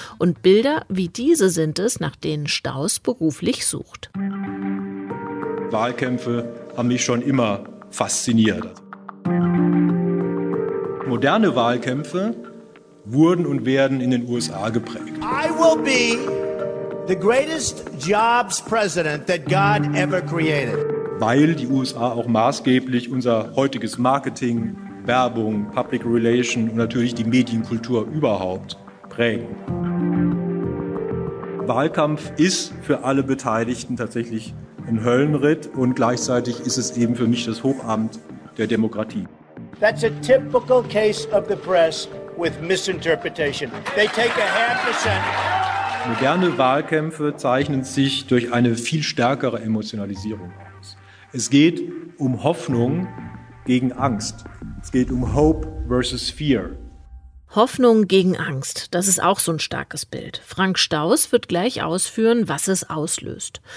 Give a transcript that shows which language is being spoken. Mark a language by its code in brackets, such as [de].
[de] Und Bilder wie diese sind es, nach denen Staus beruflich sucht. Wahlkämpfe haben mich schon immer fasziniert. Moderne Wahlkämpfe wurden und werden in den USA geprägt. [en] I will be the greatest jobs president that God ever created. [de] Weil die USA auch maßgeblich unser heutiges Marketing, Werbung, Public Relation und natürlich die Medienkultur überhaupt prägen. Wahlkampf ist für alle Beteiligten tatsächlich ein Höllenritt und gleichzeitig ist es eben für mich das Hochamt der Demokratie. [en] That's a typical case of the press with misinterpretation. They take a half a cent. [de] Moderne Wahlkämpfe zeichnen sich durch eine viel stärkere Emotionalisierung aus. Es geht um Hoffnung gegen Angst. Es geht um [en] Hope versus Fear. [de] Hoffnung gegen Angst, das ist auch so ein starkes Bild. Frank Staus wird gleich ausführen, was es auslöst.